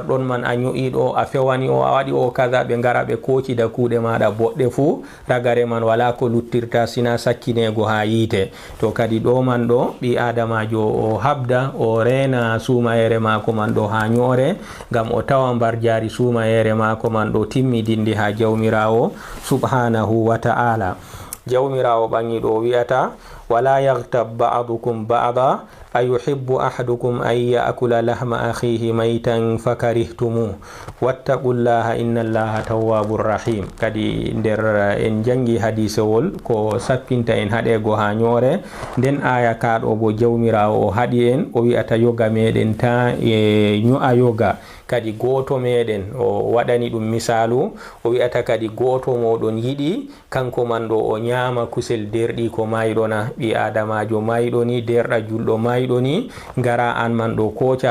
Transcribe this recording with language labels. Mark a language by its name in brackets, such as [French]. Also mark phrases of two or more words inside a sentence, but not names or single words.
[Fula] ɗon man a ño'i ɗo a fewani o a waɗi o kaza ɓe ngara ɓe kocida kuuɗe maɗa boɗɗe fu ragare man wala ko luttirta sina sakkinego ha yiite to kadi ɗo man ɗo ɓi adamajo o habda o rena sumayere mako man ɗo ha ñoore ngam o tawa mbar jari sumayere mako man ɗo timmidindi ha jawmirawo [Arabic] سبحانه وتعالى [Fula] jawmirawo ɓangi ɗo wi'ata [Arabic] ولا يغتب بعضكم بعضا أيحب أحدكم أن يأكل لحم أخيه ميتا فكرهتموه واتقوا الله إن الله تواب رحيم [Fula] kadi nder en jangi hadisewol ko sappinta en haɗego ha ñoore nden aya kaɗo bo jawmirawo o haɗi en o wi'ata yoga meɗen ta e ño'a yoga kadi goto meɗen o waɗani ɗum misalu o wi'ata kadi goto moɗon yiɗi kanko man ɗo o ñama kusel derɗi ko mayɗona ɓi adamajo mayɗo ni derɗa julɗo mayɗo ni ngara an man ɗo koca